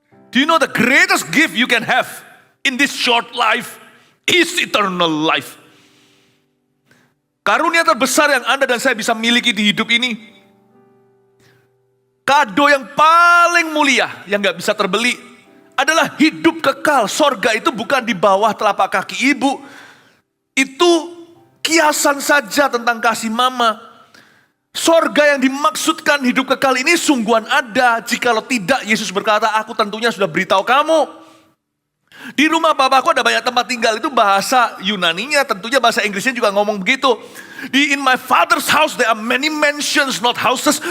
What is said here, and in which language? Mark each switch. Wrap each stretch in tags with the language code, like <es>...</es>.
<en>Do you know the greatest gift you can have in this short life is eternal life.</en> <id>Karunia terbesar yang Anda dan saya bisa miliki di hidup ini, kado yang paling mulia yang gak bisa terbeli adalah hidup kekal. Sorga itu bukan di bawah telapak kaki ibu. Itu kiasan saja tentang kasih mama. Sorga yang dimaksudkan hidup kekal ini sungguhan ada. Jikalau tidak, Yesus berkata, aku tentunya sudah beritahu kamu. Di rumah Bapakku ada banyak tempat tinggal. Itu bahasa Yunaninya, tentunya bahasa Inggrisnya juga ngomong begitu.</id> <en>In my father's house there are many mansions, not houses.</en>